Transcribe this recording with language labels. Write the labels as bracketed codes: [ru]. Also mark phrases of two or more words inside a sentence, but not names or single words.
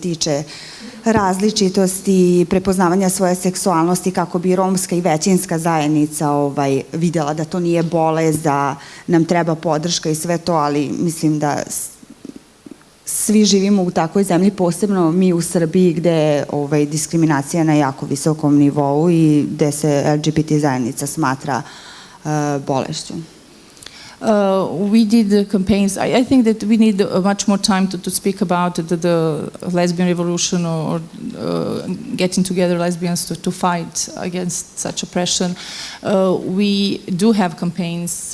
[sr] tiče različitosti, prepoznavanja svoje seksualnosti kako bi romska i većinska zajednica videla da to nije bolest, da nam treba podrška i sve to, ali mislim da svi živimo u takvoj zemlji, posebno mi u Srbiji gde je diskriminacija na jako visokom nivou i gde se LGBT zajednica smatra bolešću. [en] We did campaigns. I think that we need much more time to speak about the lesbian revolution or getting together lesbians to fight against such oppression. We do have campaigns.